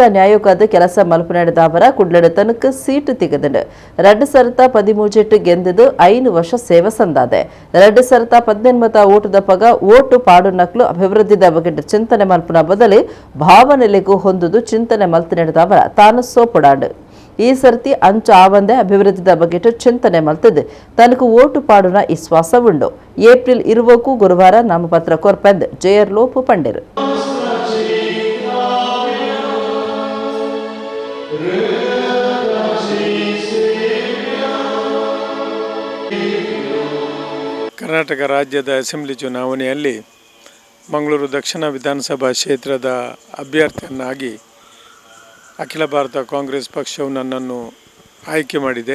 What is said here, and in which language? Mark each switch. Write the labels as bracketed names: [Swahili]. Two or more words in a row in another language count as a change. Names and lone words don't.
[Tulu] ನ್ಯಾಯಕ್ಕಾದ ಕೆಲಸ ಮಲ್ಪುನಡೆದವರ ಕುಡ್ಲಡ ತನಕ ಸೀಟು ತೆಗೆದಂಡು 2013 ಗೆಂದದು 5 ವರ್ಷ ಸೇವೆ ಸಂದಾದೆ 2019 ಓಟದ ಪಗ ಓಟು ಪಾಡು ನಕ್ಲು ಅಭಿವೃದ್ಧಿದ ಬಗೆಟ್ ಚಿಂತನೆ ಮಲ್ಪುನ ಬದಲು ಭಾವನೆಲೆಗೂ ಹೊಂದುದು ಚಿಂತನೆ ಮಲ್ತನೆಡೆದವರ ತಾನು ಸೋಪುಡಾಡು ಈ ಸರ್ತಿ ಅಂಚ ಆವಂದೆ ಅಭಿವೃದ್ಧಿದ ಬಗೆಟ್ ಚಿಂತನೆ ಮಲ್ತದು ತನಕು ಓಟು ಪಾಡುನ ವಿಶ್ವಾಸ ಉಂಡು ಏಪ್ರಿಲ್ 20 ಗುರುವಾರ ನಾಮಪತ್ರ ಕೊರ್ಪೆಂದ್ ಜೆಆರ್ ಲೋಪು ಪಂಡಿರು. [Kannada] ಕರ್ನಾಟಕ ರಾಜ್ಯದ ಅಸೆಂಬ್ಲಿ ಚುನಾವಣೆಯಲ್ಲಿ ಮಂಗಳೂರು ದಕ್ಷಿಣ ವಿಧಾನಸಭಾ ಕ್ಷೇತ್ರದ ಅಭ್ಯರ್ಥಿಯನ್ನಾಗಿ ಅಖಿಲ ಭಾರತ ಕಾಂಗ್ರೆಸ್ ಪಕ್ಷವು ನನ್ನನ್ನು ಆಯ್ಕೆ ಮಾಡಿದೆ.